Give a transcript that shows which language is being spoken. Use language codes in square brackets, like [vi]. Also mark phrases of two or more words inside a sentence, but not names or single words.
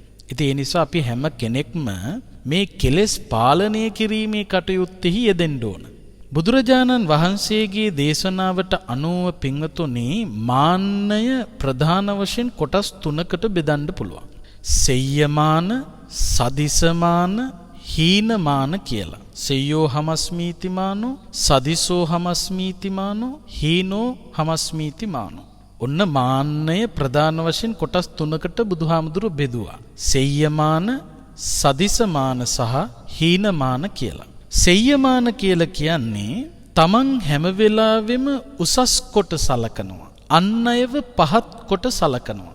[si] ඉතින් ඒ නිසා අපි හැම කෙනෙක්ම මේ කෙලෙස් පාලනය කිරීමේ කටයුත්තෙහි යෙදෙන්න ඕන. බුදුරජාණන් වහන්සේගේ දේශනාවට අනුව පින්වතුනි, මාන්නය ප්‍රධාන වශයෙන් කොටස් 3කට බෙදන්න පුළුවන්. සෙය්‍යමාන, සදිසමාන, හීනමාන කියලා. [pi] සෙය්‍යෝ හමස්මීතිමානෝ, සදිසෝ හමස්මීතිමානෝ, හීනෝ හමස්මීතිමානෝ. [si] ඔන්න මාන්නය ප්‍රධාන වශයෙන් කොටස් 3කට බුදුහාමුදුරු බෙදුවා. සෙය්‍යමාන, සදිසමාන සහ හීනමාන කියලා. සෙය්‍යමාන කියලා කියන්නේ තමන් හැම වෙලාවෙම උසස් කොට සලකනවා, අන් අයව පහත් කොට සලකනවා.